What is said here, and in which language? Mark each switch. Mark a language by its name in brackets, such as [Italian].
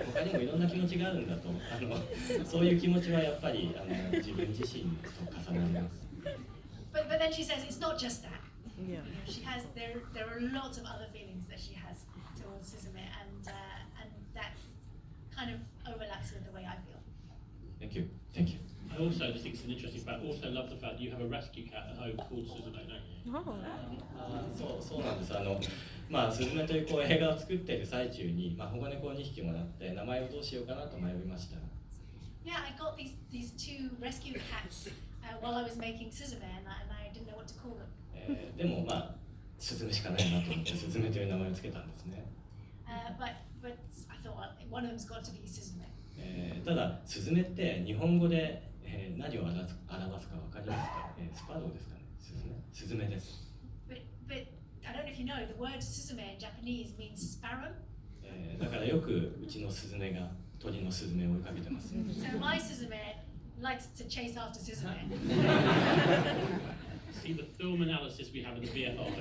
[Japanese] 他にもいろんな気持ちがあるんだと。そういう気持ちはやっぱり自分自身と重なります。 [English] But then she says it's not just that. Yeah. She has there are lots of other feelings that she has towards Suzume, and that kind of overlaps with the way I feel. Thank you. Thank you. I also just think it's an interesting fact. Also love the fact that you have a rescue cat at home called Suzume, don't you? Oh. [Japanese] そうなんです。スズメという映画を作っている最中に、保護猫を2匹もらって名前をどうしようかなと迷いました。 [English] Yeah, I got these two rescue cats while I was making Suzume, and I didn't know what to call them. [Japanese] でもスズメしかないなと思ってスズメという名前をつけたんですね。 [English] But I thought one of them's got to be Suzume. [Japanese] ただスズメって日本語で、何を表すかわかりますか？スパローですかね。スズメです。 [English] But I don't know if you know, the word Suzume in Japanese means sparrow. [Japanese] だからよくうちのスズメが鳥のスズメを追いかけてます。 [English] So my Suzume likes to chase after Suzume. See the film analysis we have in the BFI.